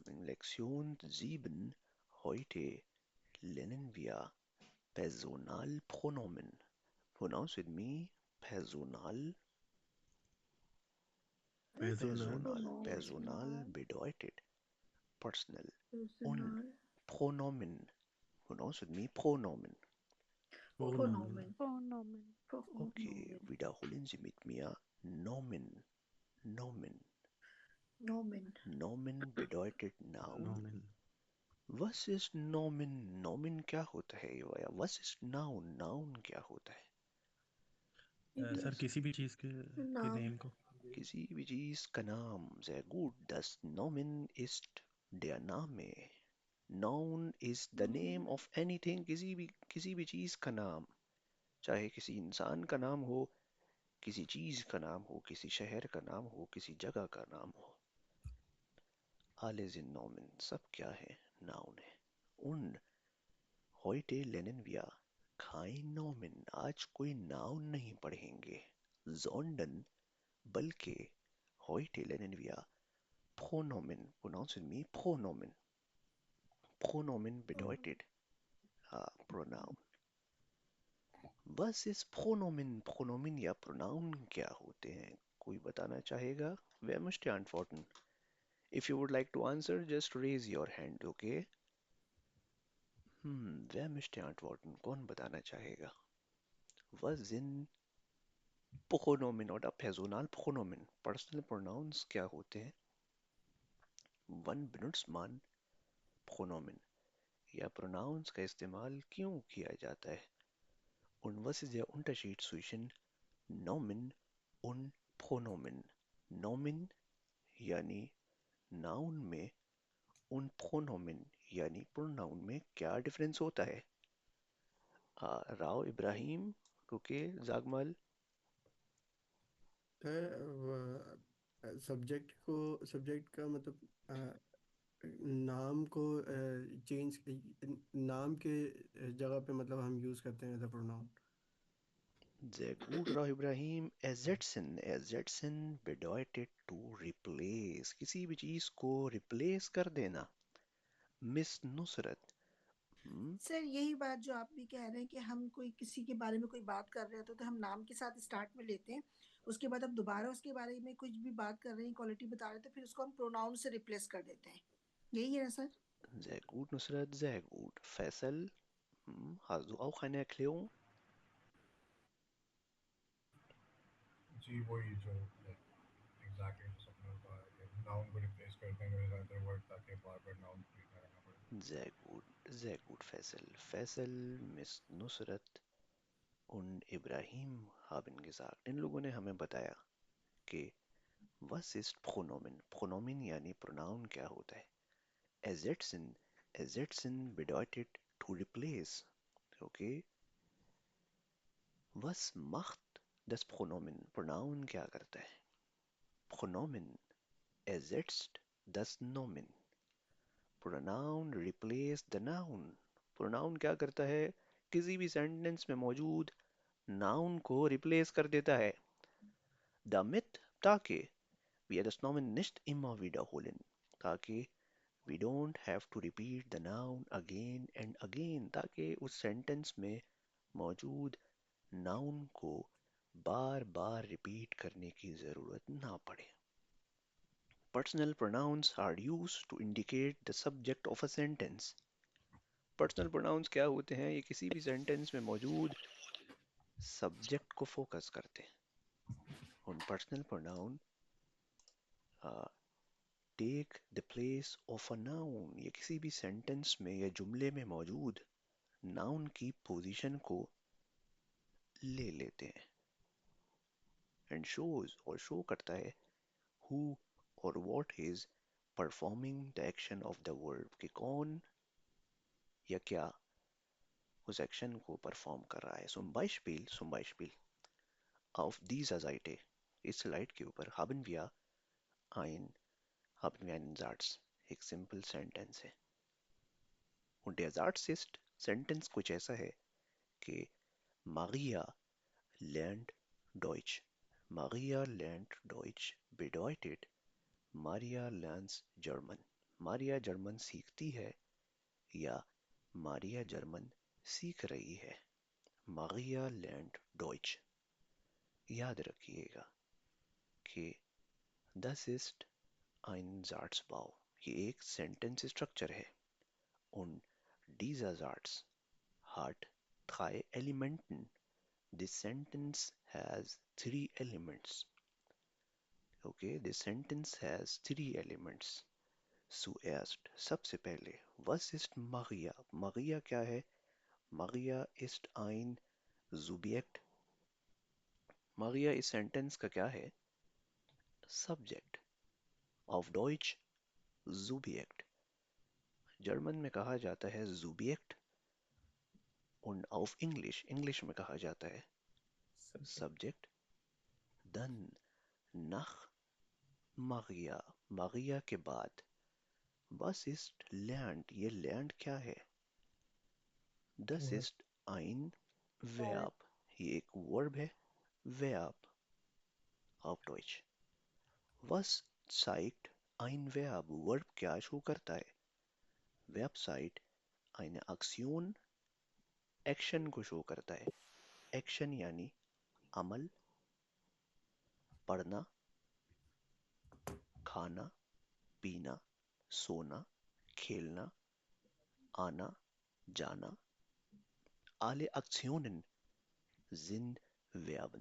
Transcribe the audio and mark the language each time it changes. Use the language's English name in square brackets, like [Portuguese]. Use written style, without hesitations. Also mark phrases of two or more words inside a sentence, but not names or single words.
[German] Lektion 7. Heute lernen wir Personalpronomen. [English] Pronounce with me. Personal. [German] Personal. Personal bedeutet personal. Und Personal. Pronomen. [English] Pronounce with me. [German] Pronomen. Pronomen. Pronomen. Okay, wiederholen Sie mit mir. Nomen. Nomen. Nomen. Nomen bedeutet Noun. Nomen. Was ist Nomen? Nomen [Hindi] क्या होता है या [German] was ist Noun? [Hindi] Noun क्या होता है? सर किसी भी चीज़ के Noun. नेम को किसी भी चीज का नाम. [German] Sehr gut. Das Nomen ist der Name. [English] Noun is the name of anything. [Hindi] किसी भी चीज का नाम. चाहे किसी इंसान का नाम हो, किसी चीज का नाम हो, किसी शहर का नाम हो, किसी जगह का नाम हो. [German] Alle sind Nomen. [Hindi] सब क्या है? Noun है. [German] Und heute lernen wir kein Nomen. [Hindi] आज कोई Noun नहीं पढ़ेंगे. [German] Sondern बल्कि heute lernen wir Pronomen. [English] Pronounce with me. [German] Pronomen. Pronomen bedeutet Pronoun. Was ist Pronomen? [Hindi] Pronomen या Pronoun क्या होते हैं? कोई बताना चाहेगा? [German] Wer möchte antworten? [English] If you would like to answer, just raise your hand, okay? [German] Wer möchte antworten? [Hindi] कौन बताना चाहेगा? [German] Was sind Pronomen oder Personalpronomen? [English] Personal pronouns [Hindi] क्या होते हैं? [German] Wann benutzt man Pronomen? [Hindi] या pronouns का इस्तेमाल क्यों किया जाता है? [German] Und was ist der Unterschied zwischen Nomen und Pronomen? [Hindi] Nomen यानी noun में und Pronomen यानी pronoun में क्या डिफरेंस होता है? राव इब्राहिम, रुके, जागमल. सब्जेक्ट का मतलब नाम को चेंज नाम के जगह पे मतलब हम यूज करते हैं [English] as a pronoun. [German] Sehr gut, Rao Ibrahim. Ersetzen bedeutet [English] to replace. [Hindi] किसी भी चीज को replace कर देना. मिस नुसरत. सर यही बात जो आप भी कह रहे हैं कि हम कोई किसी के बारे में कोई बात कर रहे होते तो हम नाम के साथ स्टार्ट में लेते हैं, उसके बाद हम दोबारा उसके बारे में कुछ भी बात कर रहे हैं, क्वालिटी बता रहे हैं, तो फिर उसको हम प्रोनाउन से रिप्लेस कर देते हैं. यही है ना सर? [German] Sehr gut, Nusrat, sehr gut. Faisal, hast du auch eine Erklärung? [Hindi] जी वही जो एग्जैक्टली जैसे आपने बताया कि नाउन को रिप्लेस करते हैं [English] with other word [Hindi] ताकि बार बार नाउन को लिखना रहना पड़े. [German] Sehr gut, Faisal. Faisal, Miss Nusrat und Ibrahim haben gesagt, [Hindi] इन लोगों ने हमें बताया कि [German] was ist Pronomen? [Hindi] Pronomen यानी pronoun क्या होता है? [German] Ersetzen bedeutet [English] to replace. [German] Okay? Was macht das Pronomen? [Hindi] Pronoun क्या करता है? [German] Pronomen ersetzt das Nomen. [English] Pronoun replace the noun. [Hindi] Pronoun क्या करता है? किसी भी सेंटेंस में मौजूद noun को replace कर देता है. [German] Damit ताकि wir das Nomen nicht immer wiederholen. [English] ताकि we don't have to repeat the noun again and again. [Hindi] ताकि उस सेंटेंस में मौजूद noun को बार बार रिपीट करने की जरूरत ना पड़े. [English] Personal pronouns are used to indicate the subject of a sentence. Personal pronouns [Hindi] क्या होते हैं? ये किसी भी सेंटेंस में मौजूद सब्जेक्ट को फोकस करते हैं. [English] उन personal pronoun uh, take the place of a noun. [Hindi] ये किसी भी सेंटेंस में या जुमले में मौजूद noun की पोजीशन को ले लेते हैं. [English] And shows [Hindi] और शो करता है [English] who or what is performing the action of the verb. [Hindi] कि कौन या क्या उस एक्शन को परफॉर्म कर रहा है. [German] Zum Beispiel auf dieser Seite, [Hindi] इस स्लाइड के ऊपर [German] ein, haben wir einen Satz. [Hindi] एक सिंपल सेंटेंस है. [German] Und der Satz ist, [Hindi] सेंटेंस कुछ ऐसा है कि [German] Maria lernt Deutsch. Maria lernt Deutsch bedeutet Maria lernt German. [Hindi] मारिया जर्मन सीखती है या मारिया जर्मन सीख रही है? [German] Maria lernt Deutsch. [Hindi] याद रखिएगा कि [German] das ist ein Satzbau, [Hindi] ये एक सेंटेंस स्ट्रक्चर है। [German] Und dieser Satz hat drei Elementen. [English] This sentence has three elements. Okay, this sentence has three elements. [German] Zuerst, [Hindi] सबसे पहले, [German] was ist Maria? [Hindi] Maria क्या है? [German] Maria ist ein Subjekt. [Hindi] Maria इस सेंटेंस का क्या है? [English] Subject. [German] Auf Deutsch Subjekt. [Hindi] जर्मन में कहा जाता है [German] Subjekt und auf English, [Hindi] इंग्लिश में कहा जाता है Subject. [German] Dann nach Maria, [Hindi] Maria के बाद [German] was ist lernt? [Hindi] ये lernt क्या है? [German] Das Verb. ist ein Verb. [Hindi] ये एक verb है, [German] Verb auf Deutsch. Was zeigt ein Verb? [Hindi] Verb क्या शो करता है? [German] Verb zeigt eine Aktion, [Hindi] Action को शो करता है। Action यानी अमल, पढ़ना, खाना, पीना, सोना, खेलना, आना, जाना। [German] Alle Aktionen sind Verben.